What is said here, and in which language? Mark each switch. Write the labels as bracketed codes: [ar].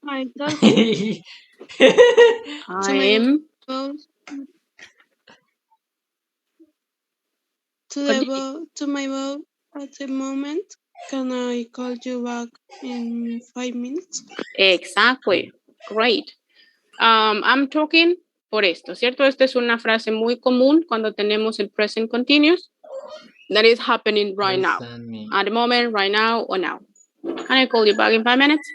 [en] I talking I am to my boss at the moment. Can I call you back in 5 minutes? Exactly. Great. I'm talking [es] por esto, ¿cierto? Esta es una frase muy común cuando tenemos el present continuous. [en] That is happening right now. At the moment, right now, or now. Can I call you back in 5 minutes?